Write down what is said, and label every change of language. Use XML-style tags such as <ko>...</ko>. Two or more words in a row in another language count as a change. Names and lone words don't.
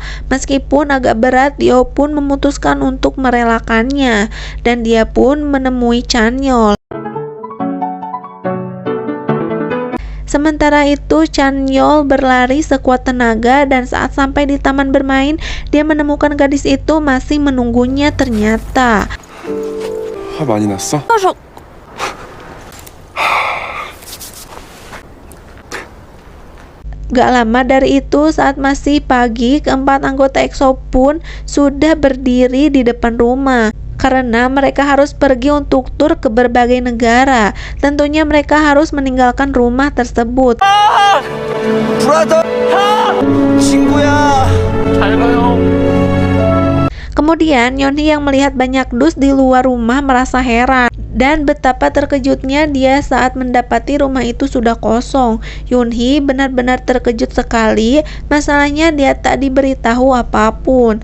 <id>Meskipun agak berat, Dio pun memutuskan untuk merelakannya dan dia pun menemui Chanyeol. Sementara itu, Chanyeol berlari sekuat tenaga dan saat sampai di taman bermain, dia menemukan gadis itu masih menunggunya ternyata.</id> <ko>화 많이 났어?</ko> <id>Gak lama dari itu, saat masih pagi, keempat anggota EXO pun sudah berdiri di depan rumah. Karena mereka harus pergi untuk tur ke berbagai negara. Tentunya mereka harus meninggalkan rumah tersebut.</id> <ko>브라더! 친구야! 잘 가요.</ko> <id>Kemudian Yeonhee yang melihat banyak dus di luar rumah merasa heran dan betapa terkejutnya dia saat mendapati rumah itu sudah kosong. Yeonhee benar-benar terkejut sekali. Masalahnya dia tak diberitahu apapun.</id>